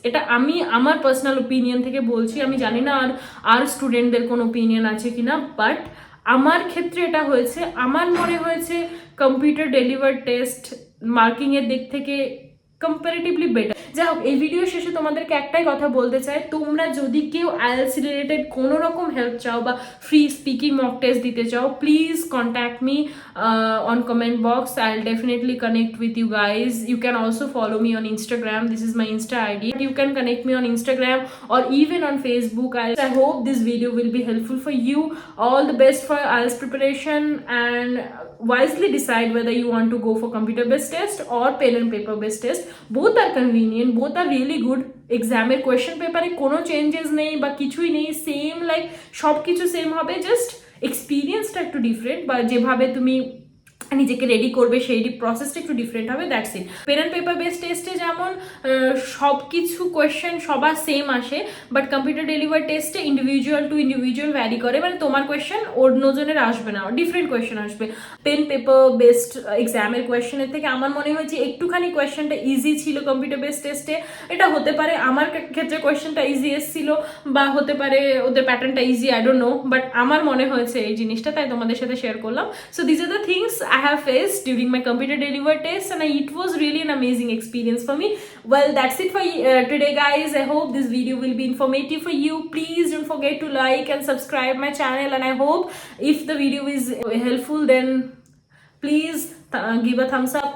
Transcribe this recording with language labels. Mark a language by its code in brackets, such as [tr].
[bn] এটা আমি আমার পার্সোনাল ওপিনিয়ন থেকে বলছি, আমি জানি না আর স্টুডেন্টদের কোনো ওপিনিয়ন আছে কিনা, বাট আমার ক্ষেত্রে এটা হয়েছে, আমার মনে হয়েছে কম্পিউটার ডেলিভার্ড টেস্ট মার্কিংয়ের দিক থেকে কম্পারেটিভলি বেটার। যাই হোক, এই ভিডিও শেষে তোমাদেরকে একটাই কথা বলতে চাই, তোমরা যদি কেউ আইএলটিএস রিলেটেড কোনো রকম হেল্প চাও বা ফ্রি স্পিকিং মক টেস্ট দিতে চাও, [en] Please contact me on comment box. I will definitely connect with you guys. You can also follow me on Instagram. This is my Insta ID. You can connect me on Instagram or even on Facebook. I hope this video will be helpful for you. All the best for IELTS preparation, and wisely decide whether you want to go for computer based test or pen and paper based test. Both are convenient, both are really good. [bn] এক্সামের question পেপারে কোনো changes নেই বা কিছুই নেই, same, like সব কিছু same হবে, জাস্ট এক্সপিরিয়েন্সটা একটু ডিফারেন্ট, বা যেভাবে তুমি নিজেকে রেডি করবে সেই প্রসেসটা একটু ডিফারেন্ট হবে, [en] That's it. [bn] Pen and paper based টেস্টে যেমন সব কিছু কোয়েশ্চেন সবার সেম আসে, বাট কম্পিউটার ডেলিভার টেস্টে ইন্ডিভিজুয়াল টু ইন্ডিভিজুয়াল ভ্যারি করে, মানে তোমার কোয়েশ্চেন অন্যজনের আসবে না, ডিফারেন্ট কোয়েশ্চেন আসবে। পেন পেপার বেসড এক্সামের কোয়েশ্চেনের থেকে আমার মনে হয়েছে একটুখানি কোয়েশ্চেনটা ইজি ছিল কম্পিউটার বেসড টেস্টে। এটা হতে পারে আমার ক্ষেত্রে কোয়েশ্চেনটা ইজি এসেছিল, বা হতে পারে ওদের প্যাটার্নটা easy, [en] I don't know, [bn] but আমার মনে হয়েছে এই জিনিসটা, তাই তোমাদের সাথে শেয়ার করলাম। [en] So this are the things I have faced during my computer delivered test, and it was really an amazing experience for me. Well, that's it for today, guys. I hope this video will be informative for you. Please don't forget to like and subscribe my channel, and I hope if the video is helpful, then please give a thumbs up.